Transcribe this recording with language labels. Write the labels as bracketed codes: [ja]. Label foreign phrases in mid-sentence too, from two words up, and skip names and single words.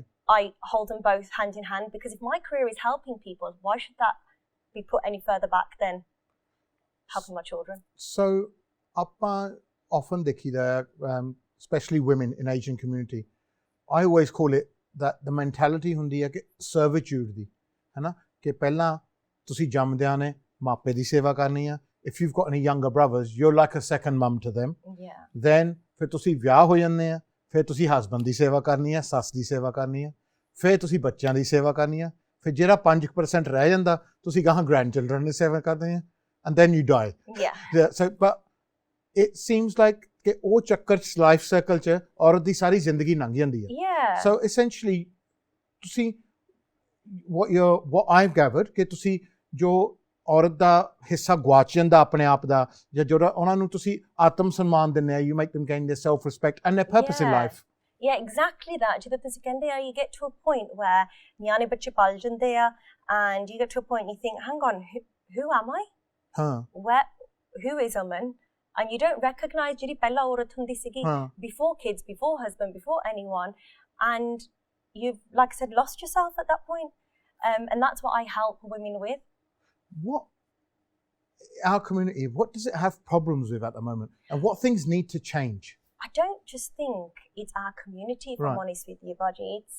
[en] I hold them both hand in hand, because if my career is helping people, why should that be put any further back than helping my children? [pa] So, ਆਪਾਂ often ਦੇਖੀਦਾ [en] especially women in Asian community, I always call it that the mentality [pa] ਹੁੰਦੀ ਹੈ ਕਿ servitude ਦੀ, ਹੈ ਨਾ, ਕਿ ਪਹਿਲਾਂ ਤੁਸੀਂ ਜੰਮਦਿਆਂ ਨੇ ਮਾਪੇ ਦੀ ਸੇਵਾ ਕਰਨੀ ਆ. [en] If you've got any younger brothers, you're like a second mum to them. Yeah. [pa] Then ਫਿਰ ਤੁਸੀਂ ਵਿਆਹ ਹੋ ਜਾਂਦੇ ਆ, ਫਿਰ ਤੁਸੀਂ ਹਸਬੈਂਡ ਦੀ ਸੇਵਾ ਕਰਨੀ ਆ, ਸੱਸ ਦੀ ਸੇਵਾ ਕਰਨੀ ਆ, ਫਿਰ ਤੁਸੀਂ ਬੱਚਿਆਂ ਦੀ ਸੇਵਾ ਕਰਨੀ ਆ, ਫਿਰ ਜਿਹੜਾ 5% ਰਹਿ ਜਾਂਦਾ ਤੁਸੀਂ ਗਾਹਾਂ grandchildren ਦੀ ਸੇਵਾ ਕਰਦੇ ਆ, [en] and then you die. Yeah. So, but it seems like [pa] ਕਿ ਉਹ ਚੱਕਰ 'ਚ [en] life cycle [pa] 'ਚ ਔਰਤ ਦੀ ਸਾਰੀ ਜ਼ਿੰਦਗੀ ਲੰਘ ਜਾਂਦੀ ਹੈ. [en] Yeah. So essentially [pa] ਤੁਸੀਂ [en] what I've gathered [pa] ਕਿ ਤੁਸੀਂ ਜੋ ਔਰਤ ਦਾ ਹਿੱਸਾ ਗਵਾਚ ਜਾਂਦਾ ਆਪਣੇ ਆਪ ਦਾ, ਜਾਂ ਜਿਹੜਾ ਉਹਨਾਂ ਨੂੰ ਤੁਸੀਂ ਆਤਮ ਸਨਮਾਨ ਦਿੰਦੇ ਆ, [en] you make them gain their self respect and their purpose in life. Yeah, exactly that. [pa] ਜਦੋਂ ਤੁਸੀਂ ਕਹਿੰਦੇ ਆ, [en] you get to a point where [pa] ਨਿਆਣੇ ਬੱਚੇ ਪਲ ਜਾਂਦੇ ਆ, [en] and you get to a point you think, hang on, who am I? Huh. Who is Aman? and you don't recognize [pa] ਜਿਹੜੀ ਪਹਿਲਾ ਔਰਤ ਹੁੰਦੀ ਸੀਗੀ [en] before kids, before husband, before anyone, and you've, like I said, lost yourself at that point. And that's what I help women with. What our community, what does it have problems with at the moment, and what things need to change? I don't just think it's our community, if I'm honest with you, Baji.